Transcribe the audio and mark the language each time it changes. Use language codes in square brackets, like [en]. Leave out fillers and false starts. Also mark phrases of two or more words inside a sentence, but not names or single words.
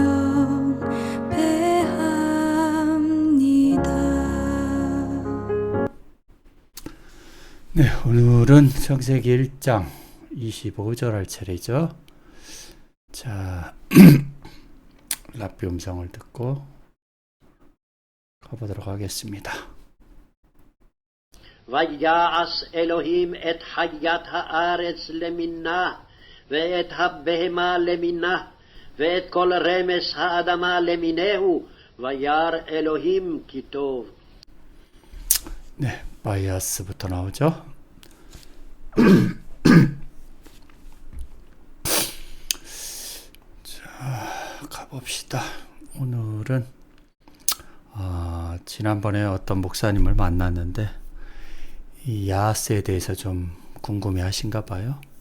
[ko] 네, 오늘은 창세기 1장 25절 할 차례죠. 자, 랍비 음성을 듣고 가보도록 하겠습니다. [he] ויעש אלוהים את חיית הארץ למינה, ואת הבהמה למינה, ואת כל רמס האדמה למינהו, וירא אלוהים כי טוב. [ko] 네, 바이아스부터 나오죠. 자, 가봅시다. 오늘은 지난번에 어떤 목사님을 만났는데 이 야스에 대해서 좀 궁금해 하신가 봐요.